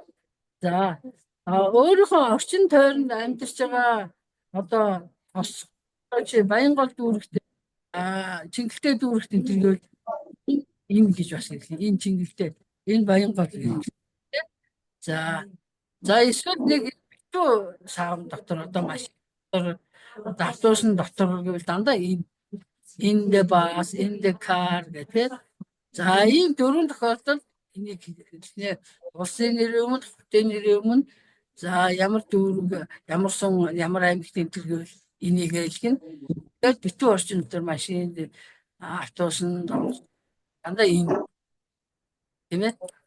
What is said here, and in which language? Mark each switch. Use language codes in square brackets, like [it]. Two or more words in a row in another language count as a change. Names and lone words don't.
[mn] За өөрийнхөө орчин тойронд амьдарч байгаа одоо Баянгол дүүрэгт Чингэлтэй дүүрэгт энэ төрөл энэ гэж бас хэлнэ. Энэ Чингэлтэй энэ Баянгол гэх. За эсвэл нэг битүү саам дотор одоо машин дотор автобусны дотор гэвэл дандаа [en] in the bus, in the car [mn] гэдэг. За ийм 4 тохиолдолд энийг хэлнэ. Улсын нэрийн өмнө, хотын нэрийн өмнө за ямар дүүрэг, ямар сум, ямар аймагт энэ төрөл энийг хэлгэн. Тэгээд битүү орчин дотор машин, автобус дандаа энэ тийм ээ.